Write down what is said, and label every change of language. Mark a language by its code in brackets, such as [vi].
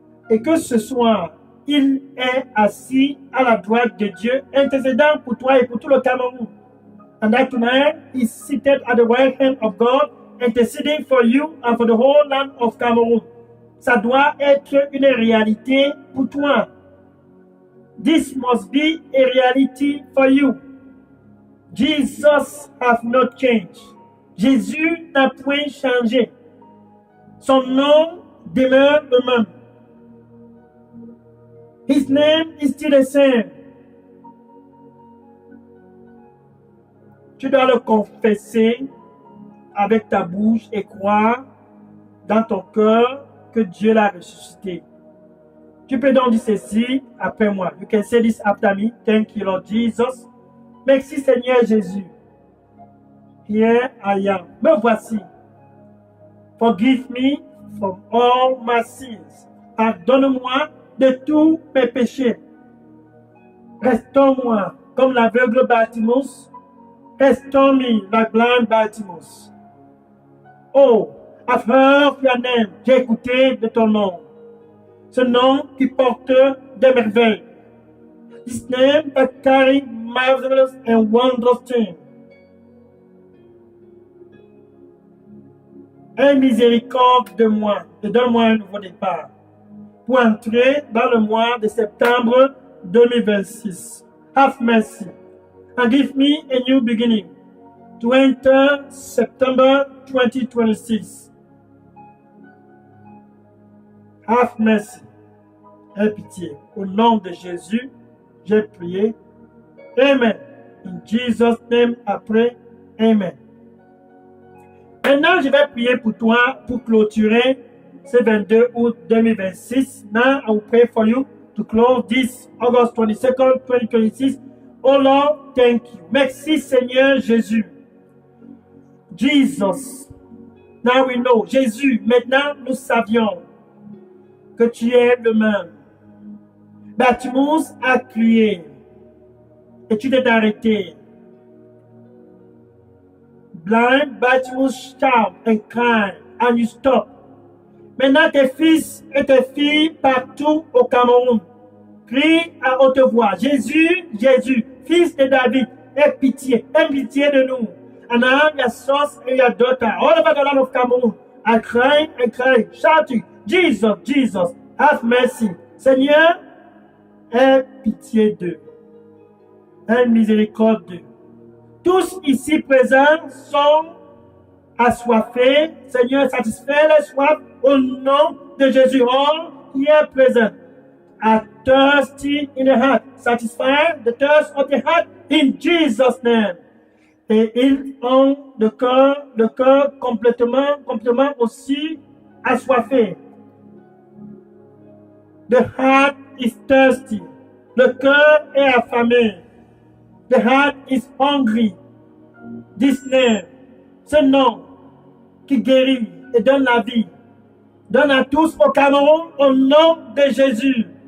[fr] Et que ce soir, il est assis à la droite de Dieu, intercédant pour toi et pour tout le Cameroun. [en] And that tonight, he's seated at the right hand of God, interceding for you and for the whole land of Cameroon. [fr] Ça doit être une réalité pour toi. [en] This must be a reality for you. Jesus has not changed. [fr] Jésus n'a point changé. Son nom demeure le même. [en] His name is still the same. [fr] Tu dois le confesser avec ta bouche et croire dans ton cœur que Dieu l'a ressuscité. Tu peux donc dire ceci après moi. [en] You can say this after me. Thank you, Lord Jesus. [fr] Merci, Seigneur Jésus. [en] Here I am. [fr] Me voici. [en] Forgive me from all my sins. [fr] Pardonne-moi de tous mes péchés. Restaure-moi comme l'aveugle Bartimus. Restaure-moi la blind Bartimus. Oh, afin Fianem, j'ai écouté de ton nom. Ce nom qui porte des merveilles. [en] This name that carry marvelous and wondrous things. [fr] Aie miséricorde de moi et donne-moi un nouveau départ pour entrer dans le mois de septembre 2026. [en] Have mercy and give me a new beginning to enter September 2026. Have mercy. [fr] Aie pitié. Au nom de Jésus, j'ai prié. Amen. [en] In Jesus' name, I pray. Amen. [fr] Maintenant, je vais prier pour toi pour clôturer ce 22 août 2026. [en] Now, I will pray for you to close this August 22nd, 2026. Oh Lord, thank you. [fr] Merci Seigneur Jésus. [en] Jesus. Now we know. [fr] Jésus, maintenant nous savions que tu es le même. Bartimus a crié et tu t'es arrêté. [en] Blind Bartimus shout and cry and you stop. [fr] Maintenant tes fils et tes filles partout au Cameroun crient à haute voix. Jésus, Jésus, fils de David, aie pitié de nous. [en] And now your sons and your daughter all over the land of Cameroon are crying and crying, shouting, Jesus, Jesus, have mercy. [fr] Seigneur, aie pitié d'eux. Aie miséricorde d'eux. Tous ici présents sont assoiffés. Seigneur, satisfais les soifs au nom de Jésus. [en] All here present are thirsty in the heart. Satisfy the thirst of the heart in Jesus' name. [fr] Et ils ont le cœur complètement aussi assoiffé. [en] The heart is thirsty. [fr] Le cœur est affamé. [en] The heart is hungry. This name, [fr] ce nom qui guérit et donne la vie, donne à tous au Cameroun au nom de Jésus.